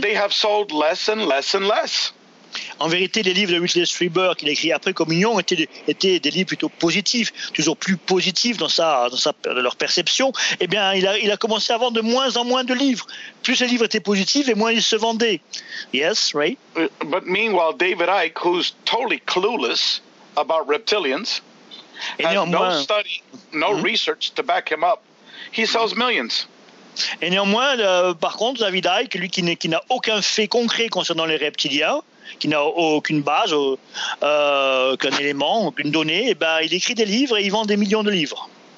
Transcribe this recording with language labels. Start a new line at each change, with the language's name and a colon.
English: they have sold less and less and less.
French: En vérité, les livres de Wilfred Schreiber qu'il a écrit après Communion étaient des livres plutôt positifs, toujours plus positifs dans leur perception. Eh bien, il a commencé à vendre de moins en moins de livres. Plus les livres étaient positifs, et moins ils se vendaient.
English: Yes, Ray? But meanwhile, David Icke, who's totally clueless about reptilians, has no study, no mm-hmm. research to back him up, he sells mm-hmm. millions.
French: Et néanmoins, par contre, David Icke, lui qui n'a aucun fait concret concernant les reptiliens, qui n'a aucune base, aucun élément, aucune donnée, et ben il écrit des livres et il vend des millions de livres.